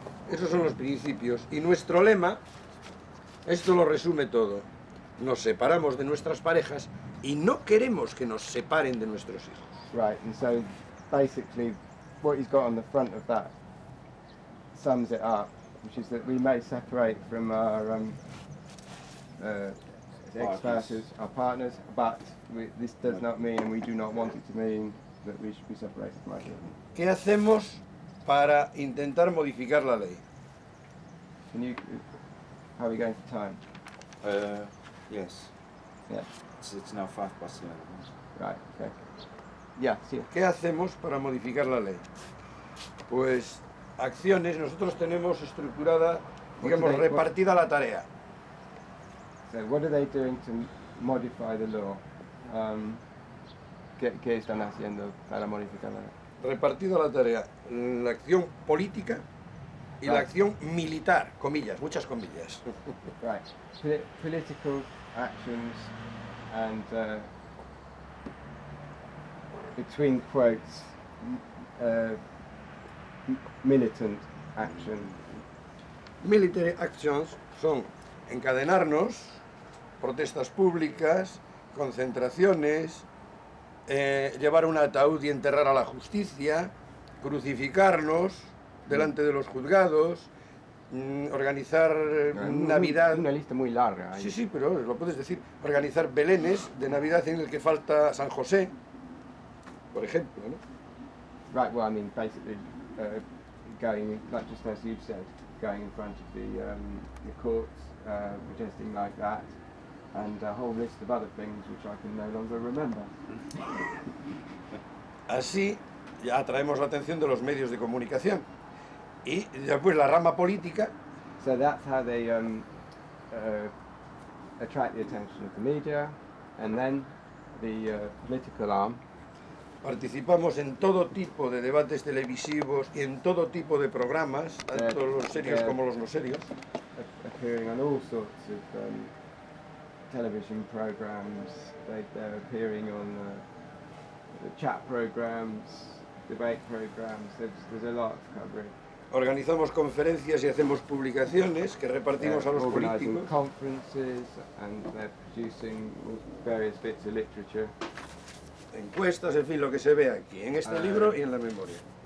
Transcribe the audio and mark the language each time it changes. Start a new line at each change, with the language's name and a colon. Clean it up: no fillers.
Spanish: Esos son los principios. Y nuestro lema, esto lo resume todo. Nos separamos de nuestras parejas y no queremos que nos separen de nuestros hijos.
English: Right, and so basically what he's got on the front of that sums it up, which is that we may separate from our ex-spouses, our partners, but this does not mean, and we do not want it to mean, that we should be separated from our children.
Spanish: ¿Qué hacemos para intentar modificar la ley?
English: How are we going for time? Yes. Yeah. It's now 11:05. Right, okay. Yeah, sí.
Spanish: ¿Qué hacemos para modificar la ley? Pues acciones, nosotros tenemos estructurada, digamos, repartida la tarea.
English: So what are they doing to modify the law?
Spanish: ¿Qué están haciendo para modificar la ley? Repartida la tarea, la acción política y la acción militar, comillas, muchas comillas.
English: Right. Political actions and between quotes militant action. Military actions
Spanish: son encadenarnos, protestas públicas, concentraciones, llevar un ataúd y enterrar a la justicia, crucificarnos delante de los juzgados, organizar Navidad. Una lista muy larga. Sí, sí, pero lo puedes decir. Organizar belenes de Navidad en el que falta San José, por ejemplo, ¿no?
English: Right, well, I mean, basically, going, like just as you've said, going in front of the courts, protesting like that, and a whole list of other things which I can no longer remember.
Spanish: Así ya atraemos la atención de los medios de comunicación. Y después la rama política.
English: So that's how they attract the attention of the media, and then the political arm.
Spanish: Participamos en todo tipo de debates televisivos y en todo tipo de programas, tanto los serios como los no serios.
English: Appearing on all sorts of television programs. They're appearing on the chat programs, debate programs. There's a lot of coverage.
Spanish: Organizamos conferencias y hacemos publicaciones que repartimos a los políticos.
English: Conferences, and they're producing various bits of literature.
Spanish: Encuestas, en fin, lo que se ve aquí, en este libro y en la memoria.